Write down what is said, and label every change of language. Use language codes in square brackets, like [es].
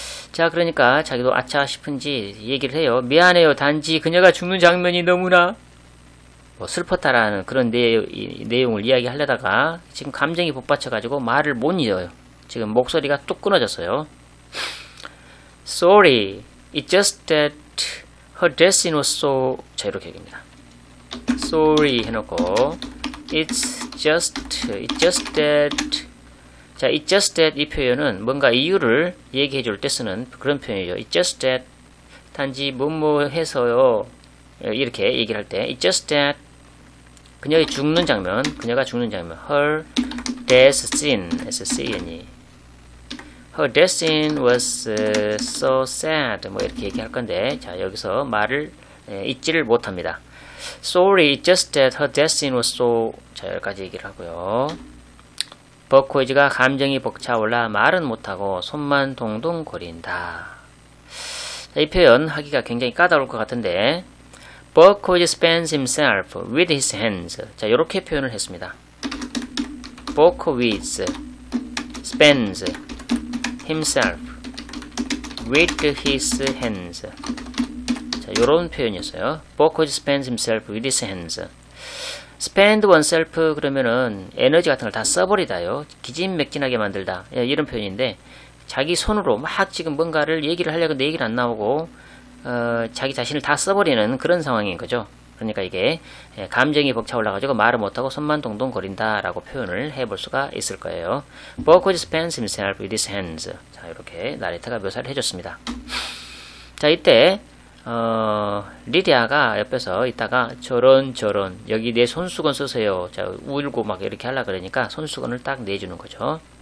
[ko] 자, 그러니까 자기도 아차 싶은지 얘기를 해요. 미안해요. 단지 그녀가 죽는 장면이 너무나 슬펐다라는 그런 내용을 이야기하려다가 지금 감정이 복받쳐가지고 말을 못 이어요. 지금 목소리가 뚝 끊어졌어요. [en] Sorry, it's just that her dressing was so... [ko] 자, 이렇게 얘기합니다. [en] Sorry [ko] 해놓고 [en] it's just that. [ko] 자, [en] it's just that [ko] 이 표현은 뭔가 이유를 얘기해 줄 때 쓰는 그런 표현이죠. [en] It's just that [ko] 단지 해서요. 이렇게 얘기를 할 때 [en] it's just that [ko] 그녀가 죽는 장면. [en] Her death scene. S-C-N-E. Her death scene was so sad. [ko] 이렇게 얘기할 건데, 자, 여기서 말을 잊지를 못합니다. [en] Sorry, it's just that her death scene was so... [ko] 자, 여기까지 얘기를 하고요. 버코이즈가 감정이 벅차올라 말은 못하고 손만 동동 거린다. 자, 이 표현 하기가 굉장히 까다로울 것 같은데 버코이즈 [en] spans himself with his hands. [ko] 자, 이렇게 표현을 했습니다. [en] 버코이즈 spans himself with his hands. [ko] 자, 요런 표현이었어요. [en] Bocage spends himself with his hands. spend oneself [ko] 그러면은 에너지 같은 걸 다 써버리다요. 기진맥진하게 만들다. 이런 표현인데, 자기 손으로 막 지금 뭔가를 얘기를 하려고 내 얘기를 안 나오고, 자기 자신을 다 써버리는 그런 상황인 거죠. 그러니까 이게 감정이 벅차 올라가지고 말을 못하고 손만 동동 거린다 라고 표현을 해볼 수가 있을 거예요. [en] Bocage spends himself with his hands. [ko] 자, 이렇게 나레이터가 묘사를 해줬습니다. 자, 이때 리디아가 옆에서 있다가 저런 여기 내 손수건 쓰세요. 자, 울고 막 이렇게 하려 그러니까 손수건을 딱 내주는 거죠.